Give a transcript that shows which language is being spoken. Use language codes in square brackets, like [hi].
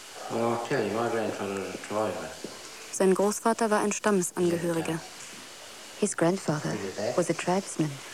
[en] Well, I'll tell you, my grandfather was a tribesman. [de] Sein Großvater war ein Stammesangehöriger. [en] His grandfather was a tribesman.